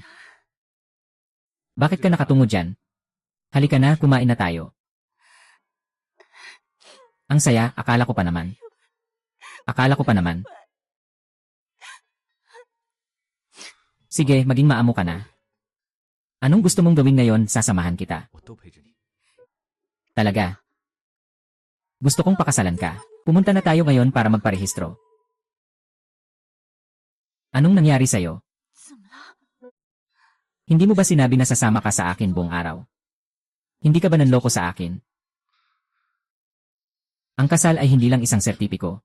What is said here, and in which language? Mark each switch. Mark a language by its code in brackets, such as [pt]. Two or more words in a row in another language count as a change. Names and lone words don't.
[tl] Bakit ka nakatungo dyan? Halika na, kumain na tayo. Ang saya, akala ko pa naman. Akala ko pa naman. Sige, maging maamo ka na. Anong gusto mong gawin ngayon, sasamahan kita. [zh] 我都陪着你。 [tl] Talaga. Gusto kong pakasalan ka. Pumunta na tayo ngayon para magparehistro. Anong nangyari sa'yo? [zh] 怎么了？ [tl] Hindi mo ba sinabi na sasama ka sa akin buong araw? Hindi ka ba nanloko sa akin? Ang kasal ay hindi lang isang sertipiko.